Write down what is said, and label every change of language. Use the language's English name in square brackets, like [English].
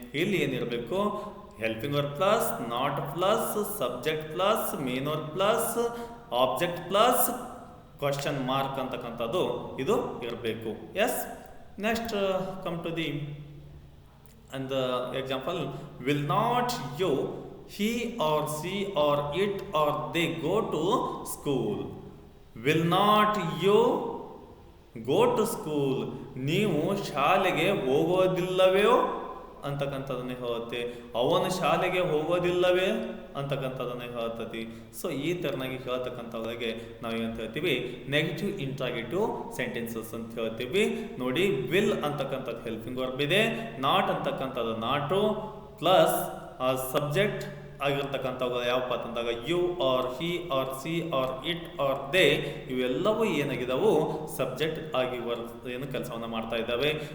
[Kannada] ಇಲ್ಲಿ ಏನಿರಬೇಕು, [English] helping verb plus not plus subject plus main verb plus object plus question mark [Kannada] ಅಂತಕ್ಕಂಥದ್ದು ಇದು ಇರಬೇಕು. [English] Yes, next come to the and the example, will not you he or she or it or they go to school. Will not you go to school. [Kannada] ನೀವು ಶಾಲೆಗೆ ಹೋಗೋದಿಲ್ಲವೇ ಅಂತಕ್ಕಂಥದ್ದನ್ನೇ ಹೇಳುತ್ತೆ. ಅವನು ಶಾಲೆಗೆ ಹೋಗೋದಿಲ್ಲವೇ ಅಂತಕ್ಕಂಥದ್ದನ್ನೇ ಹೇಳ್ತತಿ. So ಈ ಥರನಾಗಿ ಹೇಳ್ತಕ್ಕಂಥವ್ರಿಗೆ ನಾವು ಏನಂತ ಹೇಳ್ತೀವಿ, ನೆಗೆಟಿವ್ ಇಂಟ್ರಾಗೇಟಿವ್ ಸೆಂಟೆನ್ಸಸ್ ಅಂತ ಹೇಳ್ತೀವಿ. ನೋಡಿ, ವಿಲ್ ಅಂತಕ್ಕಂಥದ್ದು ಹೆಲ್ಪಿಂಗ್ ವರ್ಬ್ ಇದೆ, ನಾಟ್ ಅಂತಕ್ಕಂಥದ್ದು ನಾಟು ಪ್ಲಸ್ ಸಬ್ಜೆಕ್ಟ್ ಆಗಿರ್ತಕ್ಕಂಥವು ಯಾವಪ್ಪ ಅಂತಂದಾಗ [English] you are he are she are it are they, [Kannada] ಇವೆಲ್ಲವೂ ಏನಾಗಿದಾವು ಸಬ್ಜೆಕ್ಟ್ ಆಗಿ ಏನು ಕೆಲಸವನ್ನು ಮಾಡ್ತಾ ಇದ್ದಾವೆ.